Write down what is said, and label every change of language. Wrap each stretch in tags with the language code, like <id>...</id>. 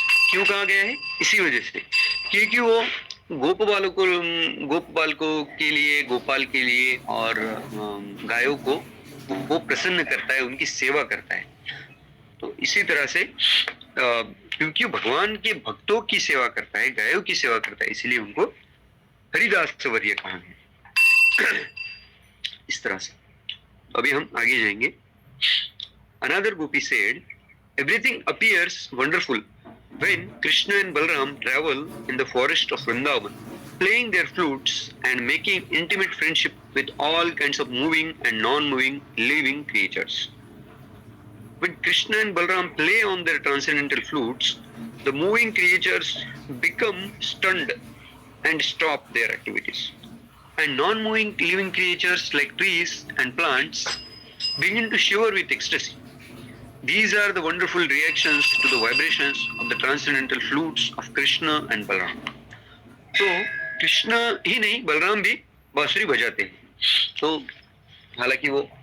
<hi>क्यों कहा गया है? इसी वजह से क्योंकि वो गोपालकों के लिए, गोपाल के लिए और गायों को वो प्रसन्न करता है, उनकी सेवा करता है। तो इसी तरह से क्योंकि भगवान के भक्तों की सेवा करता है, गायों की सेवा करता है, इसलिए उनको हरिदासवर्य कहा है। इस तरह से अभी हम आगे जाएंगे।</hi> <en>Another gopi said, everything appears wonderful when Krishna and Balram travel in the forest of Vrindavan, playing their flutes and making intimate friendship with all kinds of moving and non-moving living creatures. When Krishna and Balram play on their transcendental flutes, the moving creatures become stunned and stop their activities. And non-moving living creatures like trees and plants begin to shiver with ecstasy. These are the wonderful reactions to the vibrations of the transcendental flutes of Krishna and Balram.</en> <hi>तो कृष्ण ही नहीं, बलराम भी बांसुरी बजाते हैं। तो हालांकि वो</hi>